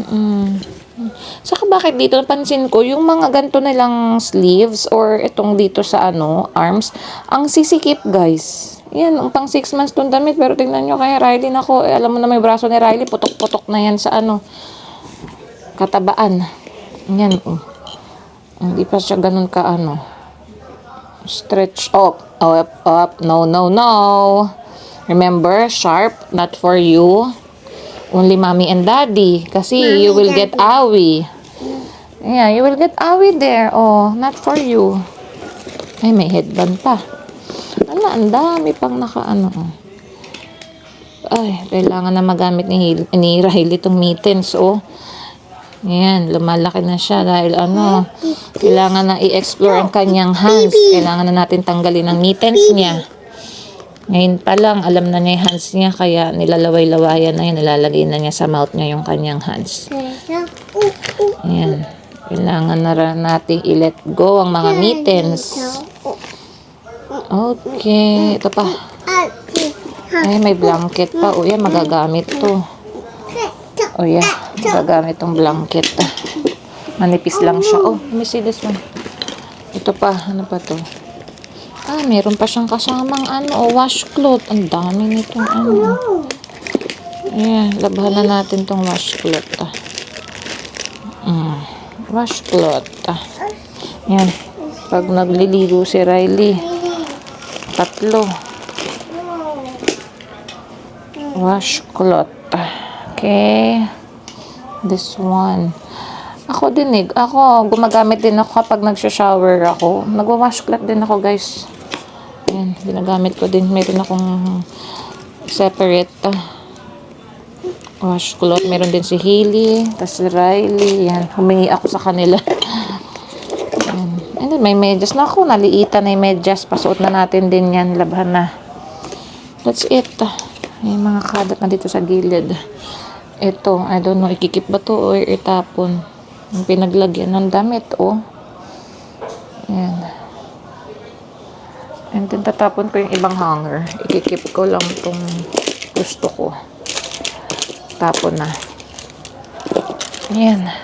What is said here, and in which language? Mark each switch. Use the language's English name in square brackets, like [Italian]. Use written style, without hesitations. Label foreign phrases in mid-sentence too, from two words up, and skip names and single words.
[Filipino] Saka bakit dito, napansin ko, yung mga ganito nilang sleeves or itong dito sa arms, ang sisikip, guys. Yan, pang 6 months tong damit. Pero tingnan nyo kay Riley, nako, alam mo na may braso ni Riley, putok-putok na yan sa katabaan. Yan, hindi pa siya ganun ka [English] stretch up. No. Remember, sharp, not for you. Only mommy and daddy. Kasi Mommy, you will daddy. get awi. Yeah, you will get awi there. Oh, not for you. [Filipino] Ay, may headband pa. Ang dami pang Ay, kailangan na magamit ni Riley itong mittens, oh. Ayan, lumalaki na siya dahil kailangan na i-explore ang kanyang hands. Kailangan na natin tanggalin ang mittens niya. Ngayon pa lang, alam na niya yung hands niya, kaya nilalaway-lawayan na yan, nilalagay na niya sa mouth niya yung kanyang hands. Ayan, kailangan na natin i-let go ang mga mittens. Okay, ito pa. Ay, may blanket pa. O yan, magagamit to. O yan, magagamit tong blanket. Manipis lang siya. [English] Oh, let me see this one. [Filipino] Ito pa, ano pa to? Ah, meron pa siyang kasamang washcloth. Ang dami nitong Ayan, labahan na natin tong washcloth. Washcloth. Ayan, pag nagliligo si Riley, 3 washcloth. [English] Okay. This one. [Filipino] Ako gumagamit din ako kapag nagsha-shower ako. Nagwa-washcloth din ako, guys. Ayan, ginagamit ko din. Meron akong separate washcloth. Meron din si Hailey, tas si Riley. Yan, humingi ako sa kanila. Ayan. And then, may medyas na ako. Naliitan na yung medyas. Pasuot na natin din yan. Labhan na. [English] That's it. [Filipino] May mga kadat na dito sa gilid. Ito, [English] I don't know, [Filipino] ikikip ba to or itapon? Yung pinaglagyan ng damit, oh. Ayan. And then, tatapon ko yung ibang hanger. Ikikip ko lang itong gusto ko. Tapon na. Ayan.